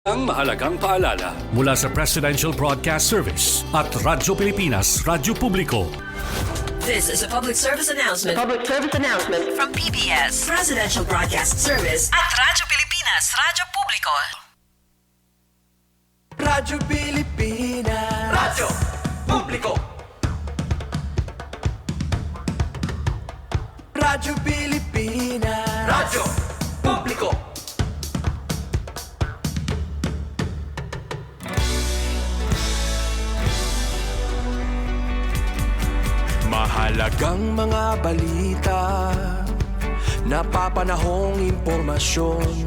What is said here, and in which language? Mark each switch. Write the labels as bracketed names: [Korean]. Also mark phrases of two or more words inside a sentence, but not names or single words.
[Filipino] Ang mahalagang paalala mula sa Presidential Broadcast Service at Radyo Pilipinas, Radyo Publiko. [English] This is a public service announcement From PBS, Presidential Broadcast Service [Filipino] at Radyo Pilipinas, Radyo Publiko. Radyo Pilipinas, Radyo Publiko. Radyo Pilipinas, Radyo Publiko. Mahalagang mga balita, napapanahong impormasyon.